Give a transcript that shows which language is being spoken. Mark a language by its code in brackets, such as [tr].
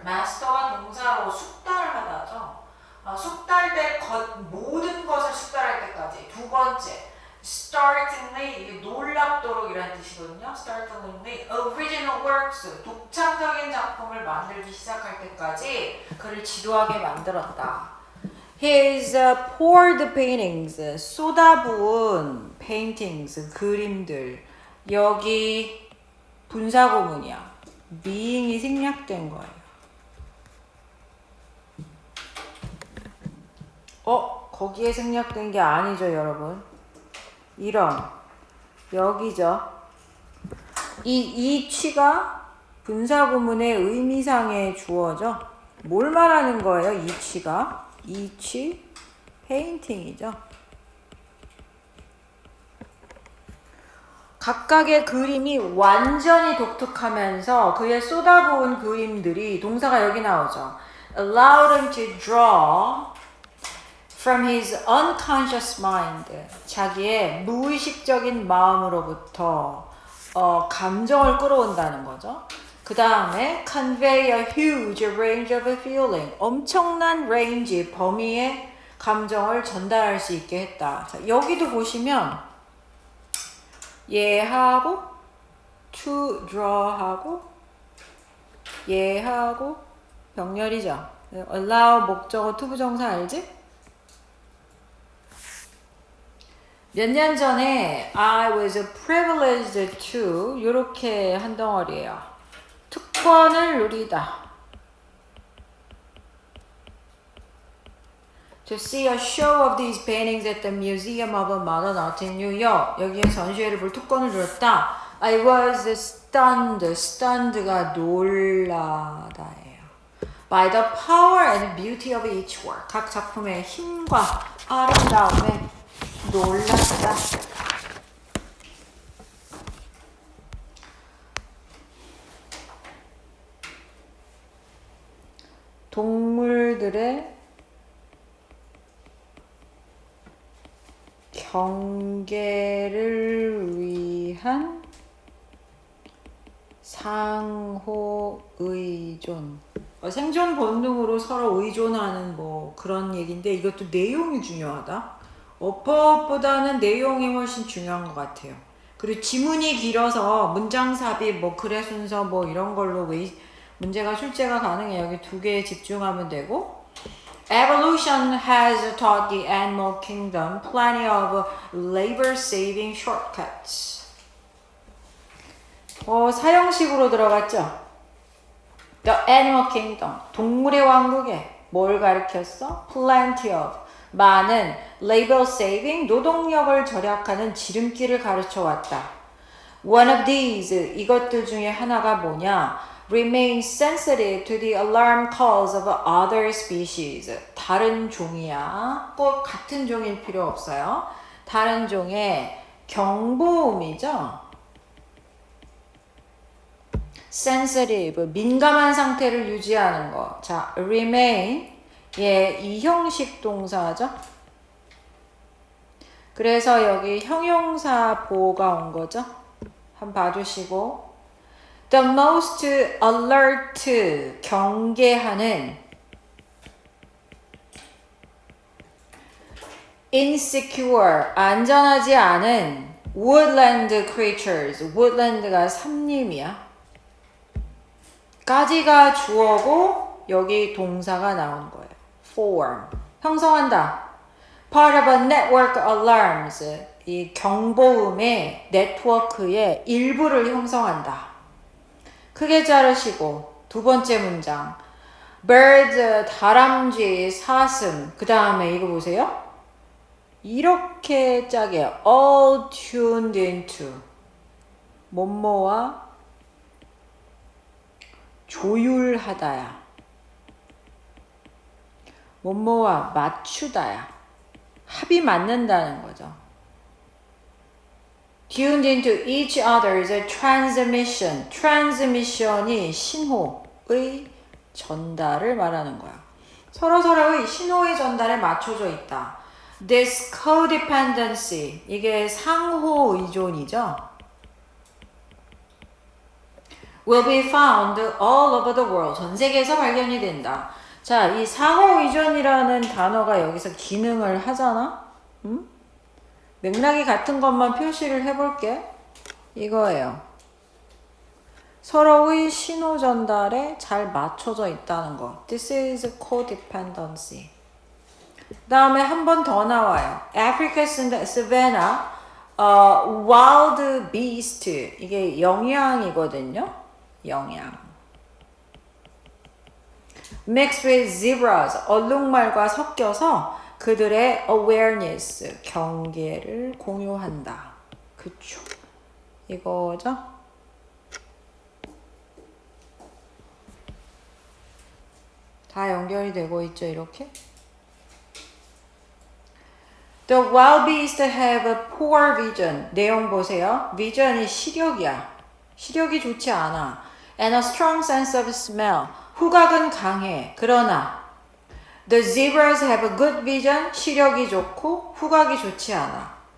[ko] master가 동사로 숙달을 하다죠. 숙달될 모든 것을 숙달할 때까지. 두 번째, startlingly, 이게 놀랍도록 이라는 뜻이거든요. [en] startlingly, original works, [ko] 독창적인 작품을 만들기 시작할 때까지 그를 지도하게 만들었다. [en] His poured paintings, [ko] 쏟아부은 [en] paintings, 그림들. [ko] 여기 분사구문이야. being이 생략된 거예요. 거기에 생략된 게 아니죠, 여러분. 이런 여기죠. 이 취가 분사구문의 의미상의 주어죠. 뭘 말하는 거예요? 이 취가 이 취 페인팅이죠. 각각의 그림이 완전히 독특하면서 그의 쏟아부은 그림들이 동사가 여기 나오죠. [en] Allowed him to draw from his unconscious mind. [ko] 자기의 무의식적인 마음으로부터 감정을 끌어온다는 거죠. 그 다음에 [en] convey a huge range of feeling. [ko] 엄청난 range, 범위의 감정을 전달할 수 있게 했다. 자, 여기도 보시면 얘하고 to draw하고 얘하고 병렬이죠. allow 목적어 투부정사 알지? 몇 년 전에 [en] I was privileged to [ko] 이렇게 한 덩어리예요. 특권을 누리다. [en] To see a show of these paintings at the Museum of Modern Art in New York. [ko] 여기에 전시회를 볼 특권을 누렸다. [en] I was stunned. [ko] stunned가 놀라다예요. [en] By the power and beauty of each work. [ko] 각 작품의 힘과 아름다움에 놀랐다. 동물들의 경계를 위한 상호 의존. 생존 본능으로 서로 의존하는 뭐 그런 얘기인데 이것도 내용이 중요하다. 어법보다는 내용이 훨씬 중요한 것 같아요. 그리고 지문이 길어서 문장 삽입, 뭐 글의 순서 뭐 이런 걸로 문제가 출제가 가능해요. 여기 두 개에 집중하면 되고. [en] Evolution has taught the animal kingdom plenty of labor-saving shortcuts. [ko] 사형식으로 들어갔죠? The animal kingdom, 동물의 왕국에 뭘 가르쳤어? [en] Plenty of, [ko] 많은 labor-saving, 노동력을 절약하는 지름길을 가르쳐왔다. One of these, 이것들 중에 하나가 뭐냐? [en] Remain sensitive to the alarm calls of other species. [ko] 다른 종이야. 꼭 같은 종일 필요 없어요. 다른 종의 경보음이죠. sensitive, 민감한 상태를 유지하는 거. 자, remain, 이형식 동사죠. 그래서 여기 형용사 보가 온 거죠. 한번 봐주시고. [en] The most alert, 경계하는 insecure, [ko] 안전하지 않은 [en] woodland creatures, woodland가 삼림이야. [ko] 까지가 주어고 여기 동사가 나온 거예요. form, 형성한다. [en] part of a network alarms, [ko] 이 경보음의 네트워크의 일부를 형성한다. 크게 자르시고 두 번째 문장 bird, 다람쥐, 사슴. 그 다음에 이거 보세요. 이렇게 짝이에요. all tuned into, 뭐뭐와 조율하다야. 뭐뭐와 맞추다야. 합이 맞는다는 거죠. [en] tuned into each other's transmission. [ko] transmission이 신호의 전달을 말하는 거야. 서로서로의 신호의 전달에 맞춰져 있다. [en] This codependency, [ko] 이게 상호 의존이죠. [en] will be found all over the world. [ko] 전 세계에서 발견이 된다. 자, 이 상호 의존이라는 단어가 여기서 기능을 하잖아. 맥락이 같은 것만 표시를 해볼게. 이거예요. 서로의 신호 전달에 잘 맞춰져 있다는 거. [en] This is codependency. [ko] 그 다음에 한 번 더 나와요. [en] Africa's savanna, wild beast. [ko] 이게 영양이거든요. 영양. [en] Mixed with zebras, [ko] 얼룩말과 섞여서 그들의 awareness, 경계를 공유한다. 그쵸. 이거죠. 다 연결이 되고 있죠, 이렇게. [en] The wild beasts have a poor vision. [ko] 내용 보세요. vision이 시력이야. 시력이 좋지 않아. [en] And a strong sense of smell. [ko] 후각은 강해. 그러나 [en] the zebras have a good vision. [ko] 시력이 좋고 후각이 좋지 않아.